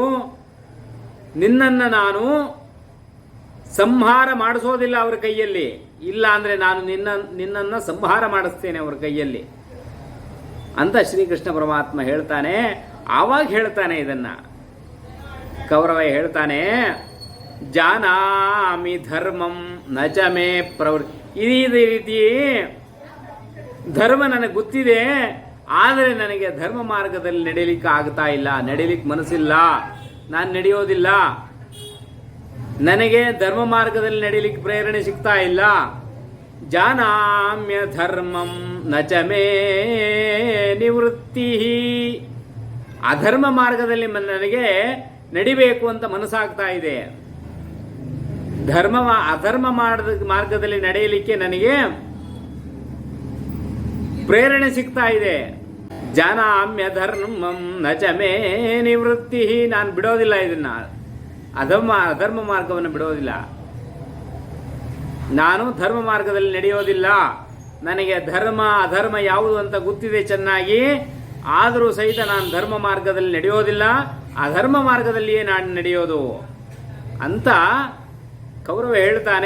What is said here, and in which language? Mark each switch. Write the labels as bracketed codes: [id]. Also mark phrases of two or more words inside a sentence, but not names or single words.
[kn] ನಿನ್ನನ್ನು ನಾನು ಸಂಹಾರ ಮಾಡಿಸೋದಿಲ್ಲ ಅವರ ಕೈಯಲ್ಲಿ, ಇಲ್ಲ ಅಂದರೆ ನಾನು ನಿನ್ನನ್ನು ಸಂಹಾರ ಮಾಡಿಸ್ತೇನೆ ಅವರ ಕೈಯಲ್ಲಿ ಅಂತ ಶ್ರೀಕೃಷ್ಣ ಪರಮಾತ್ಮ ಹೇಳ್ತಾನೆ. ಆವಾಗ ಹೇಳ್ತಾನೆ ಇದನ್ನ ಕೌರವ ಹೇಳ್ತಾನೆ, [sa] ಜಾನಾಮಿ ಧರ್ಮಂ ನ ಚ ಮೇ ಪ್ರವೃತ್ತಿ. [kn] ಇದೇ ರೀತಿ ಧರ್ಮ ನನಗೆ ಗೊತ್ತಿದೆ, ಆದರೆ ನನಗೆ ಧರ್ಮ ಮಾರ್ಗದಲ್ಲಿ ನಡೆಯಲಿಕ್ಕೆ ಆಗ್ತಾ ಇಲ್ಲ, ನಡೆಯಲಿಕ್ಕೆ ಮನಸ್ಸಿಲ್ಲ, ನಾನು ನಡೆಯೋದಿಲ್ಲ. ನನಗೆ ಧರ್ಮ ಮಾರ್ಗದಲ್ಲಿ ನಡೆಯಲಿಕ್ಕೆ ಪ್ರೇರಣೆ ಸಿಗ್ತಾ ಇಲ್ಲ. [sa] ಜಾನಾಮ್ಯ ಧರ್ಮಂ ನ ಚ ಮೇ ನಿವೃತ್ತಿ, [kn] ಅಧರ್ಮ ಮಾರ್ಗದಲ್ಲಿ ನನಗೆ ನಡಿಬೇಕು ಅಂತ ಮನಸ್ಸಾಗ್ತಾ ಇದೆ. ಅಧರ್ಮ ಮಾರ್ಗದಲ್ಲಿ ನಡೆಯಲಿಕ್ಕೆ ನನಗೆ ಪ್ರೇರಣೆ ಸಿಗ್ತಾ ಇದೆ. [sa] ಜಾನಾಮ್ಯ ಧರ್ಮಂ ನ ಚ ಮೇ ನಿವೃತ್ತಿ, [kn] ನಾನು ಬಿಡೋದಿಲ್ಲ ಇದನ್ನ, ಅಧರ್ಮ ಮಾರ್ಗವನ್ನು ಬಿಡೋದಿಲ್ಲ. ನಾನು ಧರ್ಮ ಮಾರ್ಗದಲ್ಲಿ ನಡೆಯೋದಿಲ್ಲ. ನನಗೆ ಧರ್ಮ ಅಧರ್ಮ ಯಾವುದು ಅಂತ ಗೊತ್ತಿದೆ ಚೆನ್ನಾಗಿ, ಆದರೂ ಸಹಿತ ನಾನು ಧರ್ಮ ಮಾರ್ಗದಲ್ಲಿ ನಡೆಯೋದಿಲ್ಲ, ಅಧರ್ಮ ಮಾರ್ಗದಲ್ಲಿಯೇ ನಾನು ನಡೆಯೋದು ಅಂತ ಕೌರವ ಹೇಳ್ತಾನೆ.